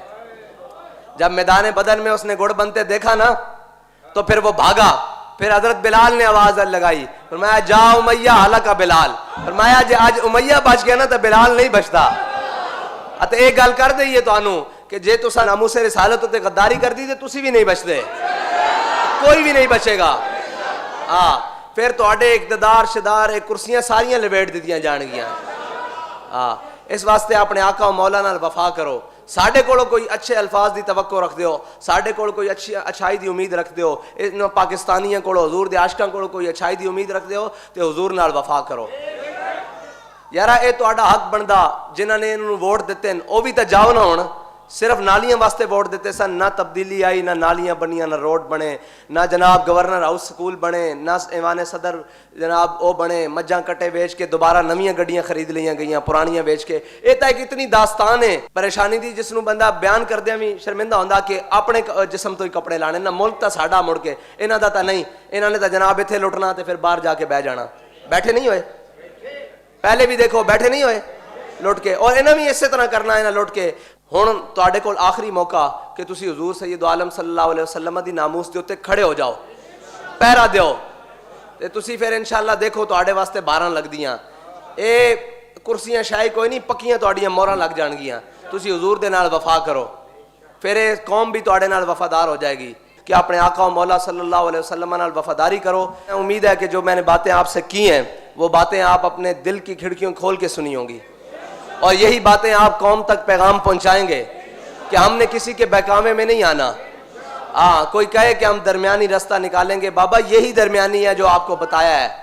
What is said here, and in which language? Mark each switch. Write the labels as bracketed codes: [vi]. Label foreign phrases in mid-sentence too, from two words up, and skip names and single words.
[ur] جب میدان بدر میں اس نے گڑ بنتے دیکھا نا تو پھر وہ بھاگا. پھر حضرت بلال نے آواز لگائی, فرمایا جا امیہ ہلاکا بلال. فرمایا جی آج امیہ بچ گیا نا تو بلال نہیں بچتا. [pa] تے ایک گل کر دئیے تو آنو کہ جے تسا ناموس رسالت تے غداری کر دی تے تسی بھی نہیں بچتے, [ur] کوئی بھی نہیں بچے گا. [pa] پھر تواڈے اقتدار شدار کرسیاں ساریاں لپیٹ دتیاں جان گیاں. اس واسطے اپنے آقا و مولا نال وفا کرو. ساڈے کولو کوئی اچھے الفاظ دی توقع رکھ دیو, ساڈے کول کوئی اچھائی دی امید رکھ دیو, ان پاکستانیاں کولو حضور دے عاشقاں کولو کوئی اچھائی دی امید رکھ دیو تے حضور نال وفا کرو. یارا اے تہاڈا حق بندا, جنہاں نے انہوں ووٹ دتے ہیں او بھی تے جاؤ نہ ہون. صرف نالیاں واسطے ووٹ دیتے سن, نہ تبدیلی آئی, نہ نالیاں بنیاں, نہ روڈ بنے, نہ جناب گورنر ہاؤس سکول بنے, نہ ایوان صدر جناب او بنے. مجھاں کٹے بیچ کے دوبارہ نویاں گڈیاں خرید لیاں گئیاں, پرانیاں بیچ کے. یہ تو ایک اتنی داستان ہے پریشانی دی جس نو بندہ بیان کردیا بھی شرمندہ ہوندا کہ اپنے جسم تو ہی کپڑے لانے. نہ ملک تا ساڈا مڑ کے, انہاں دا تا نہیں. انہاں نے تا جناب ایتھے لٹنا تے پھر باہر جا کے بہ جانا. بیٹھے نہیں ہوئے پہلے بھی, دیکھو بیٹھے نہیں ہوئے لٹ کے, اور انہاں بھی اسی طرح کرنا ہے نا لٹ کے. ہن تواڈے کول آخری موقع کہ تسی حضور سید عالم [ar] صلی اللہ علیہ وسلم [pa] دی ناموس دے اوتے کھڑے ہو جاؤ, پہرا دیو تے تسی پھر انشاءاللہ دیکھو تواڈے واسطے 12 لگدیاں. اے کرسیاں شاہی کوئی نہیں, پکیاں تواڈیاں موہراں لگ جان گیاں. تسی حضور دے نال وفا کرو, پھر اے قوم بھی تواڈے نال وفادار ہو جائے گی. کہ اپنے آقا و مولا [ar] صلی اللہ علیہ وسلم [pa] نال وفاداری کرو. [ur] امید ہے کہ جو میں نے باتیں آپ سے کی ہیں وہ باتیں آپ اپنے دل کی کھڑکیوں کھول کے سنی ہوں گی, اور یہی باتیں آپ قوم تک پیغام پہنچائیں گے کہ ہم نے کسی کے بہکاوے میں نہیں آنا. کوئی کہے کہ ہم درمیانی راستہ نکالیں گے, بابا یہی درمیانی ہے جو آپ کو بتایا ہے.